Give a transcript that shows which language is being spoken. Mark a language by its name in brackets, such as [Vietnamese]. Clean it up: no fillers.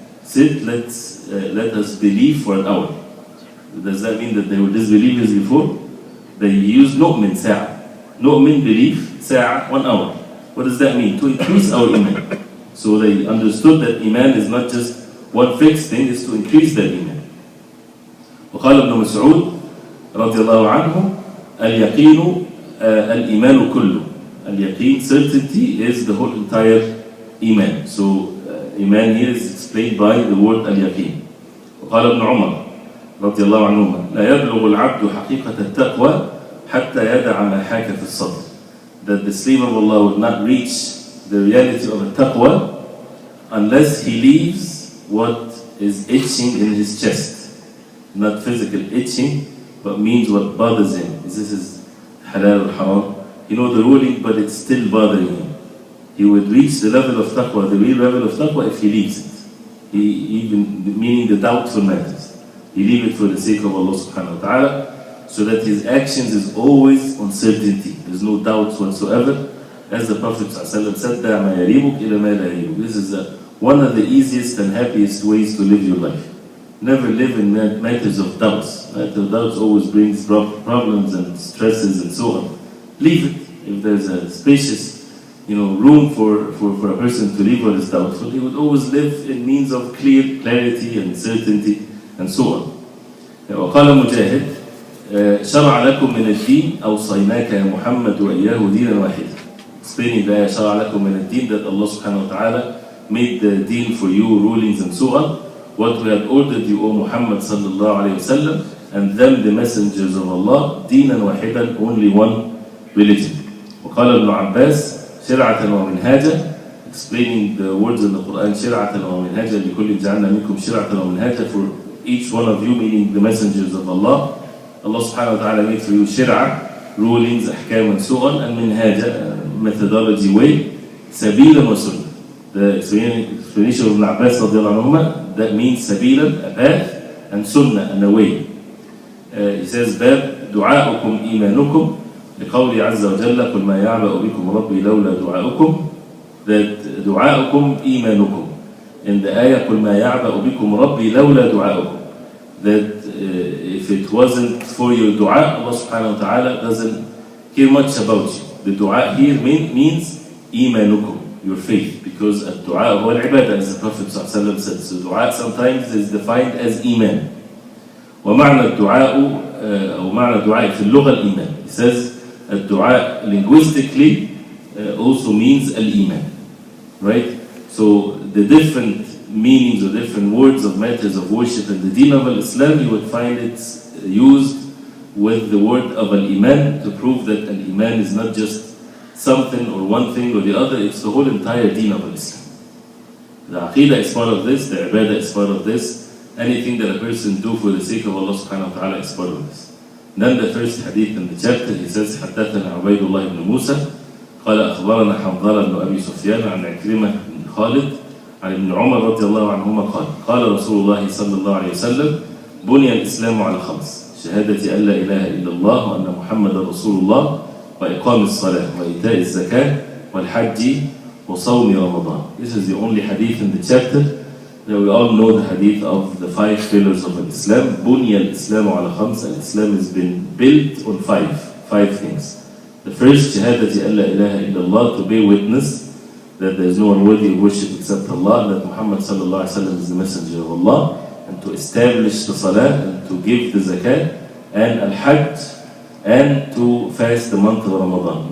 [English] Sit, let us believe for an hour. Does that mean that they were disbelievers before? They used nu'min sa'a. Nu'min, belief, sa'a, 1 hour. What does that mean? To increase our iman. So they understood that iman is not just one fixed thing, it's to increase that iman. [Arabic] وقال ابن مسعود رضي الله عنه اليقين الإيمان كله. [English] Al-yaqeen, certainty, is the whole entire iman. So iman here is explained by the word al-yaqeen. [Arabic] وقال ابن عمر رضي الله عنهما لا يبلغ العبد حقيقة التقوى حتى يدع ما حاك في الصدر. [English] That the slave of Allah will not reach the reality of a taqwa unless he leaves what is itching in his chest. Not physical itching, but means what bothers him. This is halal or haram. You know the ruling, but it's still bothering him. He would reach the level of taqwa, the real level of taqwa, if he leaves it. Meaning the doubtful matters. He leave it for the sake of Allah subhanahu wa ta'ala, so that his actions is always on certainty. There's no doubts whatsoever. As the Prophet ﷺ said, [Arabic] دَعْ مَا يَرِيبُكْ إِلَى مَا لَا يَرِيبُكْ. [English] This is one of the easiest and happiest ways to live your life. Never live in matters of doubts. Doubts always brings problems and stresses and so on. Leave it. If there's a spacious, room for a person to live what is doubtful, he would always live in means of clarity and certainty and so on. [Arabic] وقال مجاهد شرع لكم من الدين أوصيناك يا محمد وإياه دينا واحدا. [English] Explaining that [Arabic] شرع لكم من الدين, [English] that Allah subhanahu wa ta'ala made the deen for you, rulings and so on. What we had ordered you, O Muhammad sallallahu alayhi wa sallam, and them the messengers of Allah, [Arabic] دينا واحدا, [English] only one religion. [Arabic] وقال ابن عباس شرعة ومنهاجا, [English] explaining the words in the Quran, [Arabic] شرعة ومنهاجا لكل جعلنا منكم شرعة ومنهاجا, [English] for each one of you, meaning the messengers of Allah. Allah subhanahu wa ta'ala made for you shir'ah, rulings, ahkam and so on, and minhaja, methodology, way, sabilan wa sunnah. The explanation of Ibn Abbas radiallahu anhuma, that means sabilan, a path, and sunnah, and a way. He says, [Arabic] باب دعاؤكم إيمانكم لقوله عز وجل قل ما يعبأ بكم ربي لولا دعاؤكم. That دعاؤكم إيمانكم. [English] In the ayah [Arabic] قل ما يعبأ بكم ربي لولا دعاؤكم. [English] That if it wasn't for your dua, Allah subhanahu wa ta'ala doesn't care much about you. The dua here means إيمانكم, your faith, because [Arabic] الدعاء هو العبادة, [English] as the Prophet ﷺ said. So dua sometimes is defined as إيمان. [Arabic] ومعنى الدعاء أو معنى الدعاء في اللغة الإيمان. [English] He says الدعاء linguistically also means الإيمان, right? So the different meanings or different words of matters of worship in the deen of Islam, you would find it used with the word of al-Iman to prove that al-Iman is not just something or one thing or the other, it's the whole entire deen of Islam. The Aqidah is part of this, the Ibadah is part of this, anything that a person do for the sake of Allah subhanahu wa ta'ala is part of this. [Arabic] Then the first hadith in the chapter, he says, حدثنا عبيد الله بن موسى قال أخبرنا حنظلة بن أبي سفيان عن عكرمة بن خالد عن ابن عمر رضي الله عنهما قال قال رسول الله صلى الله عليه وسلم بني الإسلام على خمس شهادة أن لا إله إلا الله وأن محمد رسول الله وإقام الصلاة وإيتاء الزكاة والحج وصوم رمضان. [English] This is the only hadith in the chapter Now we all know the hadith of the 5 pillars of Islam. Bunya al-Islam ala khams. Islam has been built on 5 things. The first, shahadati an la ilaha illallah, to bear witness that there is no one worthy of worship except Allah, that Muhammad sallallahu alaihi wasallam is the messenger of Allah, and to establish the salah, and to give the zakat, and al-hajj, and to fast the month of Ramadan.